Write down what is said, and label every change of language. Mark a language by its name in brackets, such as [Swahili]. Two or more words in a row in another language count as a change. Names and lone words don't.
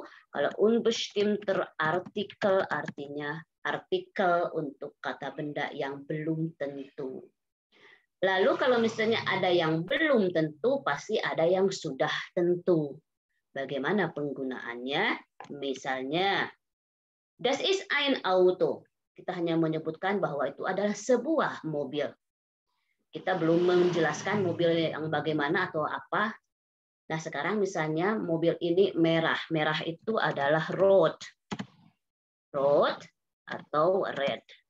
[Indonesian] Kalau [German] unbestimmter Artikel [Indonesian] artinya artikel untuk kata benda yang belum tentu. Lalu kalau misalnya ada yang belum tentu, pasti ada yang sudah tentu. Bagaimana penggunaannya? Misalnya, [German] das ist ein Auto. [Indonesian] Kita hanya menyebutkan bahwa itu adalah sebuah mobil. Kita belum menjelaskan mobil yang bagaimana atau apa. Nah, sekarang misalnya mobil ini merah. Merah itu adalah rot. Rot atau red.